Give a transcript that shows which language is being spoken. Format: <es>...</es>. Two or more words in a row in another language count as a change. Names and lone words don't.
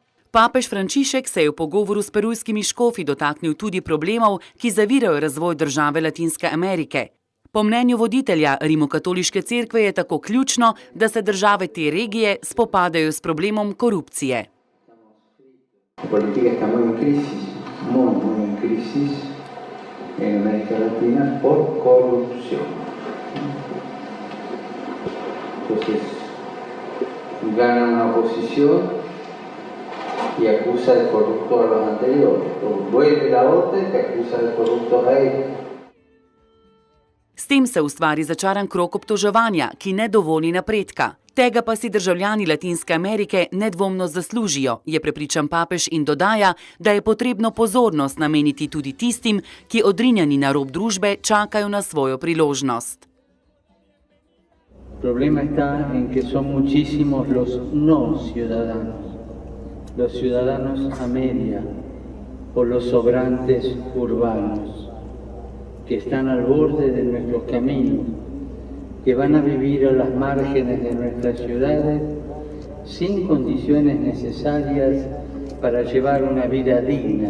<sl>Papež Frančišek se je v pogovoru s perujskimi škofi dotaknil tudi problemov, ki zavirajo razvoj države Latinske Amerike. Po mnenju voditelja Rimokatoliške cerkve je tako ključno, da se države te regije spopadajo s problemom korupcije.</sl> <es>Politika está muy en crisis en América Latina por corrupción. Entonces, gana una oposición y acusa de corrupto a los anteriores. Vuelve la otra y acusa de corrupto a ellos.</es> <sl>S tem se ustvari začaran krog obtoževanja, ki ne dovoli napredka. Tega pa si državljani Latinske Amerike nedvomno zaslužijo, je prepričan papež in dodaja, da je potrebno pozornost nameniti tudi tistim, ki odrinjeni na rob družbe čakajo na svojo priložnost.</sl> <es>Problema está en que son muchísimos los no ciudadanos, los ciudadanos a media o los sobrantes urbanos, que están al borde de nuestros caminos, que van a vivir a las márgenes de nuestras ciudades sin condiciones necesarias para llevar una vida digna.</es>